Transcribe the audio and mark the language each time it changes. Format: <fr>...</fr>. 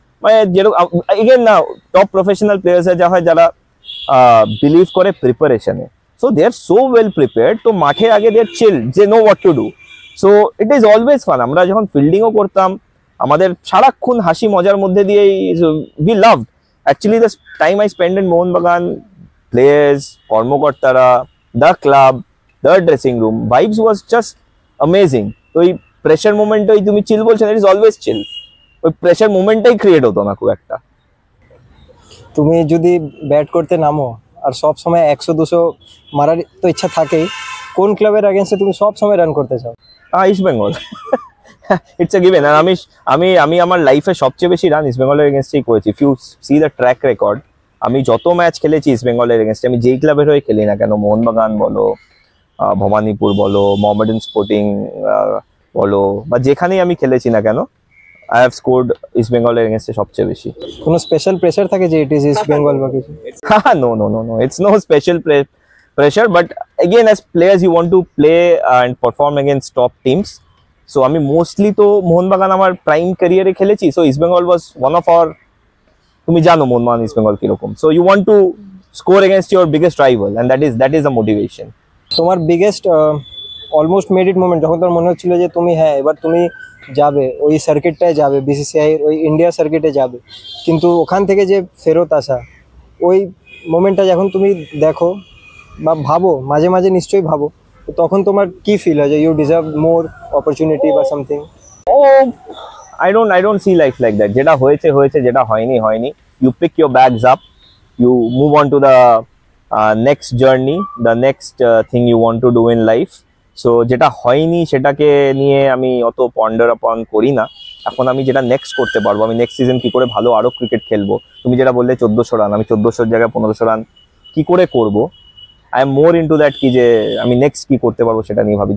<bn>মানে যেরকম এগেন না, টপ প্রফেশনাল প্লেয়ার্স যা হয়, যারা বিলিভ করে প্রিপারেশনে,</bn> <en>so they are so well prepared,</en> <bn>তো মাঠে আগে দে আর চিল, যে</bn> <en>Know what to do. So it is always fun.</en> <bn>আমরা যখন ফিল্ডিংও করতাম, আমাদের সারাক্ষণ হাসি মজার মধ্যে দিয়ে</bn> <en>We loved actually the time I spend in Mohun Bagan. players, কর্মকর্তারা, the club, the dressing room, vibes was just amazing.</en> <bn>তো এই প্রেশার মোমেন্টই তুমি চিল বলছো,</bn> <en>It is always chill.</en> <bn>ওই প্রেশার মোমেন্টটাই ক্রিয়েট হতো না খুব একটা। তুমি যদি ব্যাট করতে নামো আর সব সময় 100-200 মারার তো ইচ্ছা থাকেই, কোন ক্লাবের এগেইনস্টে তুমি সব সময় রান করতে চাও? East Bengal, it's a given. আর আমি আমার লাইফে সবচেয়ে বেশি রান ইস্ট বেঙ্গলের এগেনস্টেই করেছি।</bn> <en>if you see the track record,</en> <bn>আমি যত ম্যাচ খেলেছি ইস্ট বেঙ্গলের এগেনস্টে, আমি যেই ক্লাবের হয়ে খেলি না কেন, মোহনবাগান বলো, ভবানীপুর বলো, মোহামেডান স্পোর্টিং বলো, বা যেখানেই আমি খেলেছি না কেন,</bn> <en>I have scored</en> <bn>ইস্ট বেঙ্গলের এগেনস্টে সবচেয়ে বেশি। কোনো স্পেশাল প্রেশার থাকে যে ইট ইজ ইস্ট বেঙ্গল বা কিছু?</bn> <en>No. It's no special pressure, but again, as players, you want to play and perform against top teams.</en> <bn>So আমি মোস্টলি তো মোহনবাগান আমার প্রাইম ক্যারিয়ারে খেলেছি।</bn> <en>so east Bengal was one of our,</en> <bn>তুমি জানো মোহনবাগান ইস্ট বেঙ্গল কিরকম।</bn> <en>So you want to score against your biggest rival, and that is the motivation.</en> <bn>তোমার biggest almost made it moment, যখন তোমার মনে হচ্ছিল যে তুমি এবার তুমি যাবে ওই সার্কিটটায় যাবে, বিসিসিআই ওই ইন্ডিয়া সার্কিটে যাবে, কিন্তু ওখান থেকে যে ফেরত আসা, ওই মোমেন্টটা যখন তুমি দেখো বা ভাবো, মাঝে মাঝে নিশ্চয়ই ভাবো, তো তখন তোমার কি ফিল হয় যে ইউ ডিজার্ভ মোর অপরচুনিটি বা something?</bn> <en>I don't see life like that.</en> <bn>যেটা হয়েছে, যেটা হয়নি।</bn> <en>You pick your bags up, you move on to the next journey, the next thing you want to do in life.</en> <bn>So যেটা হয়নি সেটাকে নিয়ে আমি অত পন্ডার আপন করি না। এখন আমি যেটা নেক্সট করতে পারবো, আমি নেক্সট সিজন কি করে ভালো আরো ক্রিকেট খেলবো, তুমি যেটা বললে 1400 রান, আমি 1400 জায়গায় 1500 রান কি করে করবো,</bn> <en>I am more into that,</en> <bn>কি যে আমি নেক্সট কি করতে পারবো সেটা নিয়ে ভাবি।</bn>